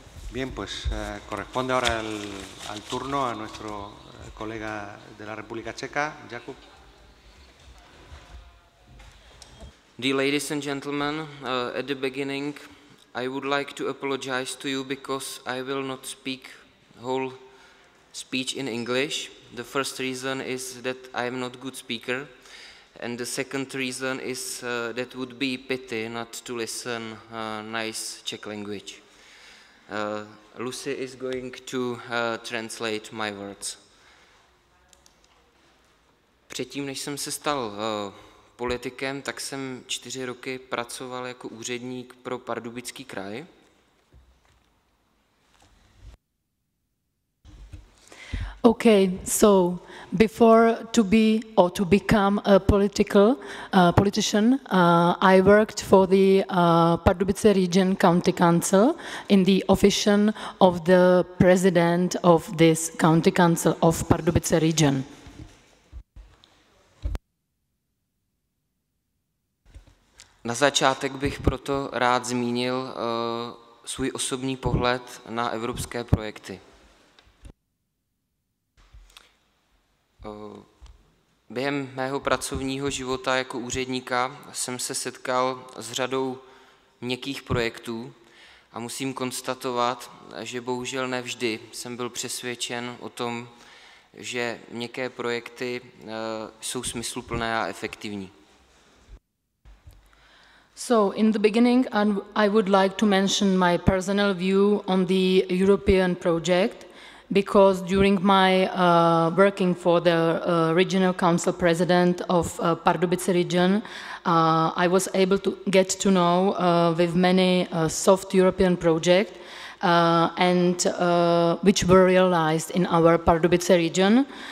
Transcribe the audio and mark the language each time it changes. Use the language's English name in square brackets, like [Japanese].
[Spanish] Bien, pues corresponde ahora al turno a nuestro colega de la República Checa, Jakub. [English] Dear ladies and gentlemen, at the beginning I would like to apologize to you because I will not speak whole speech in English. The first reason is that I am not a good speaker, and the second reason is that would be pity not to listen nice Czech language. Lucy is going to translate my words. [Czech] Předtím, než jsem se stal politikem, tak jsem 4 roky pracoval jako úředník pro Pardubický kraj. [English] Okay, so before to become a politician, I worked for the Pardubice Region County Council in the office of the president of this County Council of Pardubice Region. [Czech] Na začátek bych proto rád zmínil svůj osobní pohled na evropské projekty. Během mého pracovního života jako úředníka jsem se setkal s řadou měkkých projektů a musím konstatovat, že bohužel nevždy jsem byl přesvědčen o tom, že měkké projekty jsou smysluplné a efektivní. [English] So, in the beginning, I would like to mention my personal view on the European project, because during my working for the regional council president of Pardubice region, I was able to get to know with many soft European projects and which were realized in our Pardubice region.